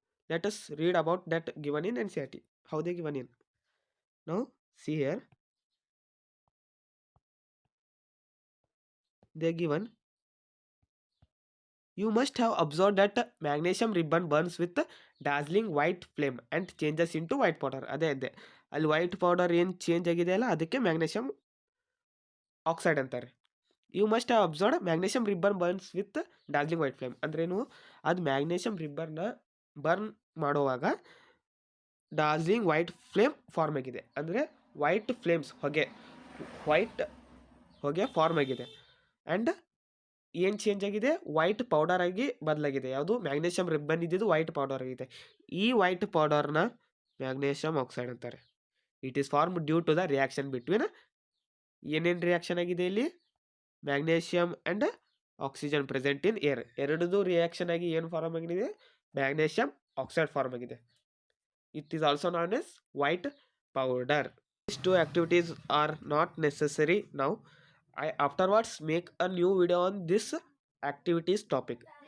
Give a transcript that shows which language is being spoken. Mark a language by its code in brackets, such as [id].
[en] Let us read about that given in NCERT. How they given in? Now see here, they given, you must have observed that magnesium ribbon burns with dazzling white flame and changes into white powder. [kn] ಅದೇ ಅಲ್ಲಿ white powder ಏನು change ಆಗಿದೆ ಅಲ್ಲ, ಅದಕ್ಕೆ magnesium oxide ಅಂತಾರೆ. [en] You must have observed magnesium ribbon burns with dazzling white flame. [kn] ಅಂದ್ರೇನು, ಅದು magnesium ರಿಬ್ಬನ್ನ burn ಮಾಡುವಾಗ ಡಾರ್ಜಿಲಿಂಗ್ ವೈಟ್ ಫ್ಲೇಮ್ ಫಾರ್ಮ್ ಆಗಿದೆ. ಅಂದರೆ ವೈಟ್ ಫ್ಲೇಮ್ಸ್, ವೈಟ್ ಹೊಗೆ ಫಾರ್ಮ್ ಆಗಿದೆ. ಆ್ಯಂಡ್ ಏನು ಚೇಂಜ್ ಆಗಿದೆ, ವೈಟ್ ಪೌಡರ್ ಆಗಿ ಬದಲಾಗಿದೆ. ಯಾವುದು, ಮ್ಯಾಗ್ನೇಷಿಯಂ ರಿಬ್ಬನ್ ಇದ್ದಿದ್ದು ವೈಟ್ ಪೌಡರ್ ಆಗಿದೆ. ಈ ವೈಟ್ ಪೌಡರ್ನ ಮ್ಯಾಗ್ನೇಷಿಯಂ ಆಕ್ಸೈಡ್ ಅಂತಾರೆ. [en] it is form due to the reaction between, [kn] ಏನೇನು ರಿಯಾಕ್ಷನ್ ಆಗಿದೆ ಇಲ್ಲಿ, [en] Magnesium and oxygen present in air. [kn] ಎರಡದು reaction ಆಗಿ ಏನು ಫಾರ್ಮ್ ಆಗಿದೆ, ಮ್ಯಾಗ್ನೇಷಿಯಂ ಆಕ್ಸೈಡ್ ಫಾರ್ಮ್ ಆಗಿದೆ. [en] It is also known as white powder. These two activities are not necessary now. I afterwards make a new video on this activities topic.